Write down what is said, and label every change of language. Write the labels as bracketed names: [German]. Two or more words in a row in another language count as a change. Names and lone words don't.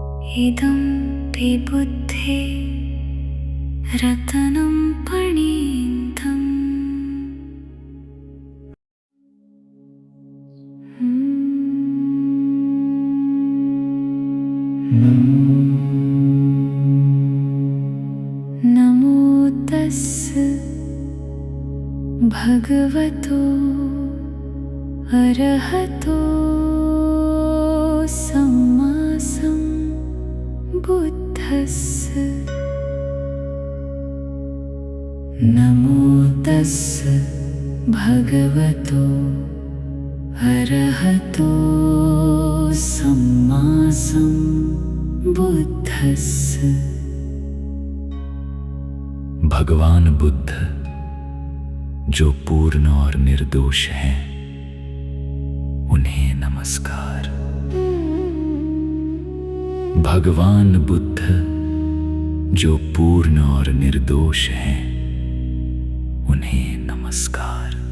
[Pali] इदं ते बुद्धे रतनं पणीन्तम्। नमो तस्स भगवतो अरहतो सम्मा सम्बुद्धस्स। नमो तस्स भगवतो अरहतो सम्मा सम्बुद्धस्स। [Hindi] भगवान बुद्ध जो पूर्ण और निर्दोष हैं, उन्हें नमस्कार। भगवान बुद्ध जो पूर्ण और निर्दोष हैं, उन्हें नमस्कार।